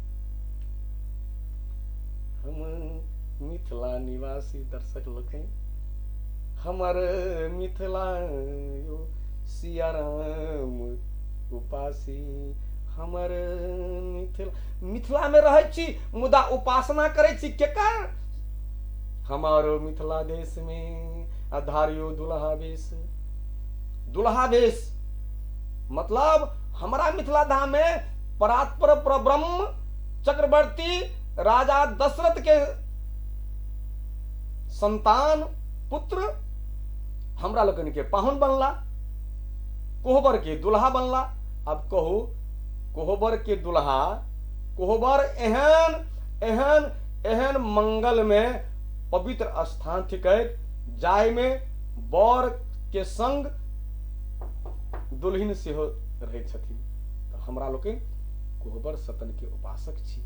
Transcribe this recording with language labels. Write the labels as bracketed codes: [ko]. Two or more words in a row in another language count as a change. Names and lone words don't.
[mai] हम मिथिला निवासी दर्शक लोग, हमर मिथिला यो सिया राम उपासी। हमर मिथिला में रहै छी, मुदा उपासना करै छी केकर? हमारो मिथिला देश में आधारियो दुल्हा वेश। दुल्हा वेश मतलब हमारा मिथिला धाम में परात्पर परब्रह्म चक्रवर्ती राजा दशरथ के संतान पुत्र हमरा लोगन के पाहुन बनला, कोहबर के दुल्हा बनला। अब कहू कोहबर के दुल्हा, कोहबर एहन एहन एहन मंगल में पवित्र स्थान थिकैक, जाय में बर के संग दुल्हिन सेहो रहै छथिन। तो हमरा लोकनि कोहबर सतन के उपासक छी।